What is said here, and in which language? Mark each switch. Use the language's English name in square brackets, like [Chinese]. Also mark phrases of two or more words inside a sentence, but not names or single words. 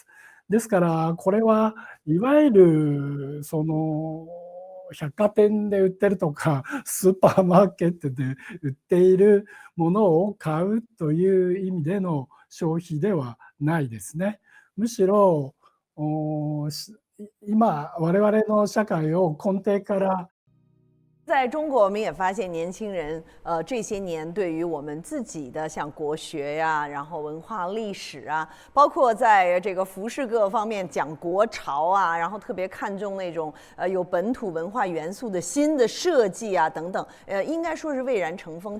[Japanese] ですからこれはいわゆるその百貨店で売ってるとかスーパーマーケットで売っているものを買うという意味での消費ではないですね。むしろ今我々の社会を根底から [Chinese] 在中国，我们也发现年轻人，这些年对于我们自己的像国学呀，然后文化历史啊，包括在这个服饰各方面讲国潮啊，然后特别看重那种有本土文化元素的新的设计啊等等，应该说是蔚然成风。